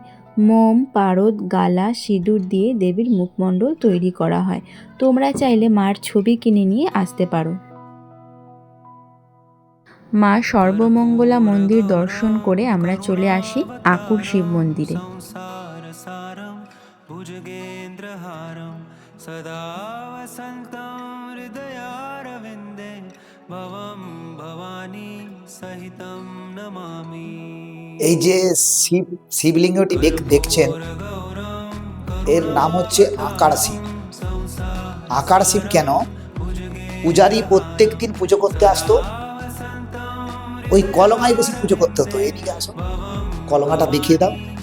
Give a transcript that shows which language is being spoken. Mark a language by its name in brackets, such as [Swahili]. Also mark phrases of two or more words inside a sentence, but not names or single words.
[Bangla] মোম, পারদ, গালা, সিঁদুর দিয়ে দেবীর মুখমণ্ডল তৈরি করা হয়। তোমরা চাইলে মার ছবি কিনে নিয়ে আসতে পারো। মা সর্বমঙ্গলা মন্দির দর্শন করে আমরা চলে আসি আকুর শিব মন্দিরে। [Sanskrit] भुजगेन्द्रहारं सदा वसन्तं हृदयारविन्दे भवं भवानी सहितं नमामि। [Bangla] এই যে শিবলিঙ্গটি দেখছেন, এর নাম হচ্ছে আকার শিব। আকার শিব কেন? পূজারী প্রত্যেক দিন পুজো করতে আসতো, ওই কলমায় বসে পুজো করতে হতো। এদিকে আসো, কলমাটা দেখিয়ে দাও।